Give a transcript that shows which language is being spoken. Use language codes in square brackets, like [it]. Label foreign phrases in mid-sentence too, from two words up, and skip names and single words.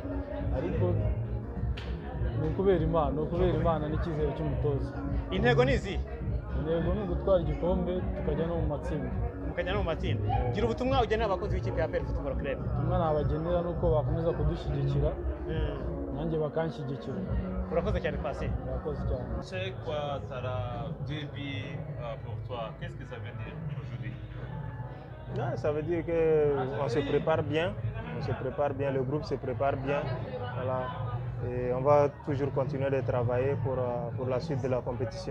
[rw] Ariko ni ukubera Imana n'icyizere cy'umutoza. Intego ni izi? Intego ni ugutwara igikombe tukajya no mu matsinda. Mukajya no mu matsinda. Gira ubutumwa ugenera abakozi b'ikipe ya APR Football Club? Ubutumwa nabagenera nuko bakomeza kudushyigikira, nanjye bakanshyigikira. Urakoze cyane Pasi. Urakoze cyane. [fr] C'est quoi Tara début pour toi? Qu'est-ce que ça veut dire aujourd'hui? Ça veut dire qu'on se prépare bien, le groupe se prépare bien, voilà. Et on va toujours continuer de travailler pour la suite de la compétition.